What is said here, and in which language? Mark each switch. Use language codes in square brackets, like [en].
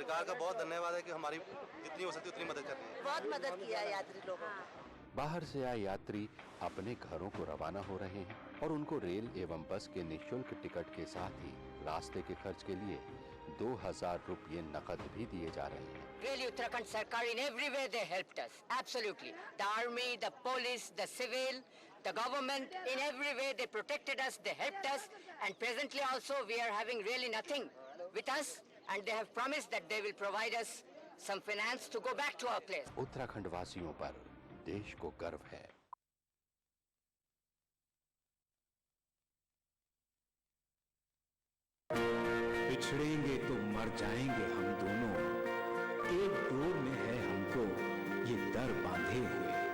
[hi] सरकार का बहुत धन्यवाद है कि हमारी जितनी हो सकती है उतनी मदद कर रही है। बहुत मदद किया यात्री लोगों को। बाहर से आए यात्री अपने घरों को रवाना हो रहे हैं और उनको रेल एवं बस के निःशुल्क टिकट के साथ ही रास्ते के खर्च के लिए 2000 रुपये नकद भी दिए जा रहे हैं। [en] Really, Uttarakhand Sarkar in every way they helped us. Absolutely. The army, the police, the civil, the government, in every way they protected us, they helped us, and presently also we are having really nothing with us, and they have promised that they will provide us some finance to go back to our place. [hi] Uttarakhand वासियों पर देश को गर्व है। बिछड़ेंगे तो मर जाएंगे हम दोनों, एक डोर में है हमको ये दर बांधे हुए।